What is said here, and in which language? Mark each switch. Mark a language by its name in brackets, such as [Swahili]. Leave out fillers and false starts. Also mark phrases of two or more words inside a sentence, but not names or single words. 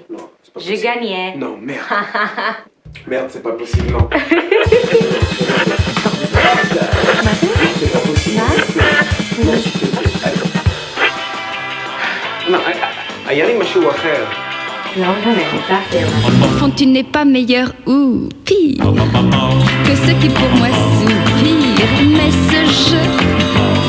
[Hebrew] לא, זה pas [French] J'ai gagné. Non, merde. Merde, c'est pas possible, non. C'est pas possible. Non, [Hebrew] היה לי משהו אחר. לא משנה, ניצחתי. [French] Au fond, tu n'es pas meilleur ou pire que ceux qui pour moi soupirent. Mais ce jeu